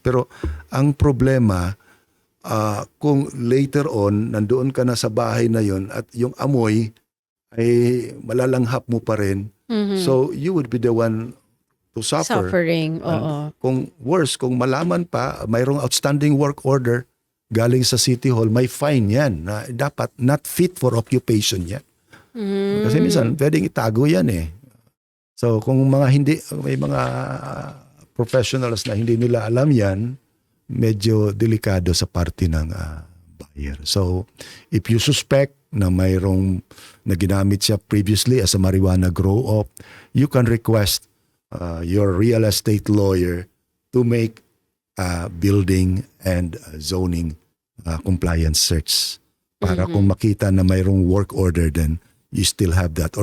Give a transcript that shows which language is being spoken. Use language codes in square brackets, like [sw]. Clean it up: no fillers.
[tl] Pero ang problema, kung [en] later on, [tl] nandoon ka na sa bahay na yon at yung amoy ay malalanghap mo pa rin. [en] So you would be the one to suffer. [tl] Suffering, oo. Kung worse, kung malaman pa, mayroong [en] outstanding work order [tl] galing sa City Hall, may fine yan na dapat [en] not fit for occupation [tl] yan. Kasi minsan, pwedeng itago yan eh. So kung may mga professionals na hindi nila alam yan, medyo delikado sa parte ng buyer. [en] So if you suspect [tl] na mayroong na ginamit siya [en] previously as a marijuana grow-up, you can request your real estate lawyer to make building and zoning compliance search [tl] para kung makita na mayroong [en] work order, then you still have that.